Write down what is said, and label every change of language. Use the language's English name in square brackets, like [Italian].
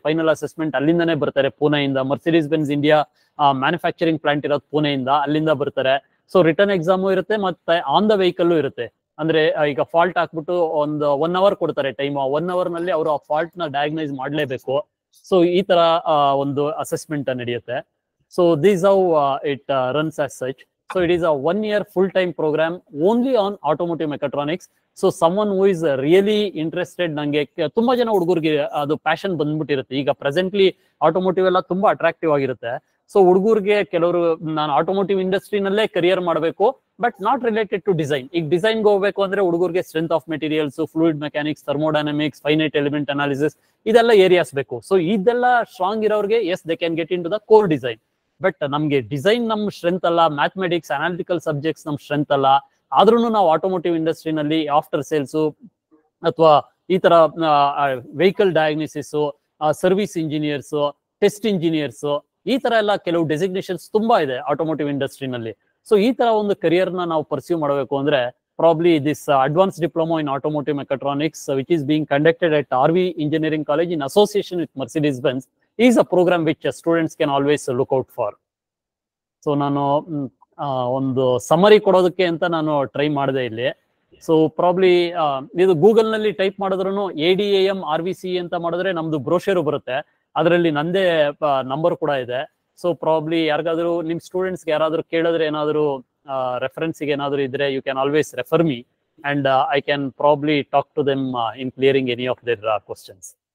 [Kannada] Final assessment ಅಲ್ಲಿಂದಾನೇ ಬರ್ತಾರೆ, ಪುಣೆಯಿಂದ. Mercedes Benz India manufacturing plant ಇರೋದು ಪುಣೆಯಿಂದ, ಅಲ್ಲಿಂದ ಬರ್ತಾರೆ. ಸೊ ರಿಟರ್ನ್ ಎಕ್ಸಾಮು ಇರುತ್ತೆ, ಮತ್ತೆ ಆನ್ ದ ವೆಹಿಕಲ್ ಇರುತ್ತೆ. ಅಂದ್ರೆ ಈಗ ಫಾಲ್ಟ್ ಹಾಕ್ಬಿಟ್ಟು ಒಂದು 1 hour ಕೊಡ್ತಾರೆ ಟೈಮ್. 1 hour ನಲ್ಲಿ ಅವರು ಆ ಫಾಲ್ಟ್ ನ ಡಯಾಗ್ನೈಸ್ ಮಾಡ್ಲೇಬೇಕು. ಸೊ ಈ ತರ ಒಂದು ಅಸೆಸ್ಮೆಂಟ್ ನಡೆಯುತ್ತೆ. [English] So this how it runs as such. So it is a 1-year full-time program only on automotive mechatronics. So someone who is really interested, [Kannada] ನಂಗೆ ತುಂಬಾ ಜನ ಹುಡುಗರಿಗೆ ಅದು ಪ್ಯಾಷನ್ ಬಂದ್ಬಿಟ್ಟಿರುತ್ತೆ. ಈಗ ಪ್ರೆಸೆಂಟ್ಲಿ ಆಟೋಮೋಟಿವ್ ಎಲ್ಲ ತುಂಬಾ ಅಟ್ರಾಕ್ಟಿವ್ ಆಗಿರುತ್ತೆ. ಸೊ ಹುಡುಗರಿಗೆ ಕೆಲವರು ನಾನು ಆಟೋಮೋಟಿವ್ ಇಂಡಸ್ಟ್ರಿನಲ್ಲೇ ಕರಿಯರ್ ಮಾಡಬೇಕು, [English] But not related to design. [Kannada] ಈಗ ಡಿಸೈನ್ಗೆ ಹೋಗ್ಬೇಕು ಅಂದ್ರೆ ಹುಡುಗರಿಗೆ strength of materials, fluid mechanics, thermodynamics, finite element analysis ಇದೆಲ್ಲ ಏರಿಯಾಸ್ ಬೇಕು. [English] so [Kannada] ಇದೆಲ್ಲ ಸ್ಟ್ರಾಂಗ್ ಇರೋರಿಗೆ [English] As they can get into the core design. [Kannada] But ನಮ್ಗೆ ಡಿಸೈನ್ ನಮ್ ಸ್ಟ್ರೆಂತ್ ಅಲ್ಲ, ಮ್ಯಾಥಮೆಟಿಕ್ಸ್, ಅನಾಲಿಟಿಕಲ್ ಸಬ್ಜೆಕ್ಟ್ಸ್ ನಮ್ ಸ್ಟ್ರೆಂತ್ ಅಲ್ಲ. ಆದ್ರೂ ನಾವು ಆಟೋಮೋಟಿವ್ ಇಂಡಸ್ಟ್ರಿನಲ್ಲಿ ಆಫ್ಟರ್ ಸೇಲ್ಸ್ ಅಥವಾ ಈ ತರ vehicle diagnosis, service engineers, test engineers, ಈ ತರ ಎಲ್ಲ ಕೆಲವು ಡೆಸಿಗ್ನೇಷನ್ಸ್ ತುಂಬಾ ಇದೆ ಆಟೋಮೋಟಿವ್ ಇಂಡಸ್ಟ್ರಿನಲ್ಲಿ. ಸೊ ಈ ತರ ಒಂದು ಕರಿಯರ್ ನ ನಾವು ಪರ್ಸ್ಯೂ ಮಾಡಬೇಕು ಅಂದ್ರೆ [English] probably this advanced diploma in automotive mechatronics, which is being conducted at RV Engineering College in association with Mercedes-Benz, is a program which students can always look out for. [Kannada] So ನಾನು ಒಂದು summary ಕೊಡೋದಕ್ಕೆ ಅಂತ ನಾನು try ಮಾಡಿದೆ ಇಲ್ಲಿ. So probably ಇದು Google ನಲ್ಲಿ type ಮಾಡಿದ್ರು ADAM RVC ಅಂತ ಮಾಡಿದ್ರೆ ನಮ್ದು ಬ್ರೋಷರ್ ಬರುತ್ತೆ, ಅದರಲ್ಲಿ ನಂದೇ ನಂಬರ್ ಕೂಡ ಇದೆ. ಸೊ ಪ್ರಾಬ್ಲಿ ಯಾರಿಗಾದ್ರೂ ನಿಮ್ ಸ್ಟೂಡೆಂಟ್ಸ್ಗೆ ಯಾರಾದ್ರೂ ಕೇಳಿದ್ರೆ ಏನಾದ್ರು ರೆಫರೆನ್ಸ್ಗೆ ಏನಾದ್ರು ಇದ್ರೆ [English] You can always refer me and I can probably talk to them in clearing any of their questions.